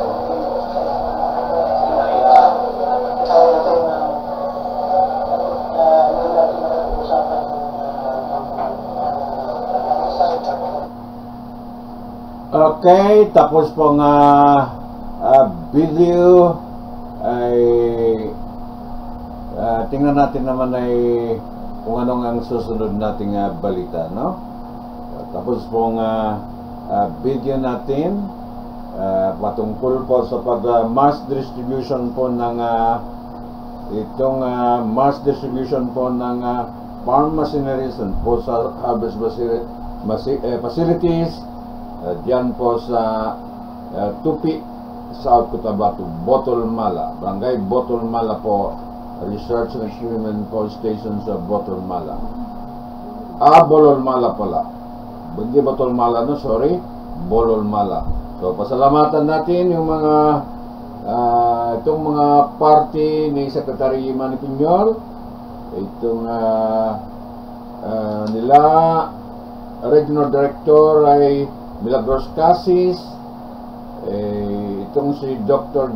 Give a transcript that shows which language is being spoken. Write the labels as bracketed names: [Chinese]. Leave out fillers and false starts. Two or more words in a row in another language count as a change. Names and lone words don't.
[Filipino] Okay, tapos pong video ay tingnan natin naman ay kung anong ang susunod nating balita, no? Tapos pong video natin patungkol po sa [English] mass distribution [Filipino] po ng itong [English] mass distribution [Filipino] po ng [English] farm machineries and [Filipino] po sa [English] harvest facilities [Filipino] diyan po sa Tupi, South Cotabato, Botol Mala, Barangay Botol Mala po, Research and Experiment po Station sa Botol Mala. Bolol Mala pala. Hindi Botol Mala, no? Sorry, Bolol Mala. So, pasalamatan natin yung mga itong mga party ni Secretary Manny Piñol, itong nila Regional Director ay Milagros Casis, itong si Dr.